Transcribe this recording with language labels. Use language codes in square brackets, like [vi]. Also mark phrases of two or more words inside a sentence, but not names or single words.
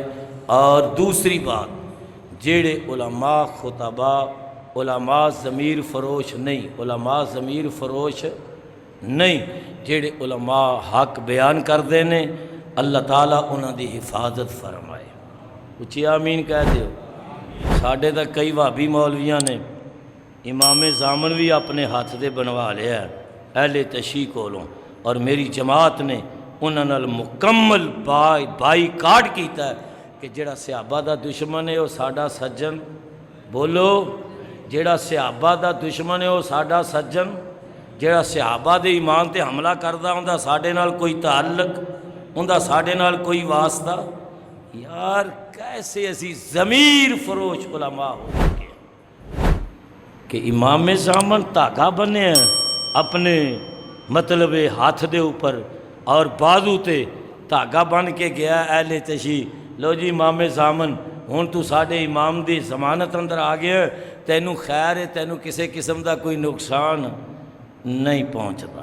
[pa] اور دوسری بات، جیڑے علماء خطبہ، علماء ضمیر فروش نہیں، علماء ضمیر فروش نہیں، جیڑے علماء حق بیان کر دینے، اللہ تعالیٰ انہاں دی حفاظت فرمائے۔ اچھی آمین کہہ دیو۔ ساڑھے تک کئی وہابی مولویاں نے امام زامن بھی اپنے ہاتھ دے بنوا لیا ہے اہل تشیع کولوں، اور میری جماعت نے انہاں نال مکمل بائی کاٹ کیتا ہے کہ جڑا صحابہ دا دشمن ہے وہ ساڈا سجن، بولو، جڑا صحابہ دا دشمن ہے وہ ساڈا سجن، جڑا صحابہ دے ایمان تے حملہ کردا ہوندا ساڈے نال کوئی تعلق ہوندا، ساڈے نال کوئی واسطہ۔ یار کیسے اسی ضمیر فروش علماء ہو چکے ہیں کہ امام زامن دھاگا بنے ہیں اپنے مطلب ہاتھ دے اوپر اور بازو تے دھاگا بن کے گیا اہل تشیع، لو جی امام زامن ہن تو ساڈے امام دی ضمانت اندر آ گیا، تینوں خیر ہے، تینوں کسی قسم دا کوئی نقصان نہیں پہنچتا۔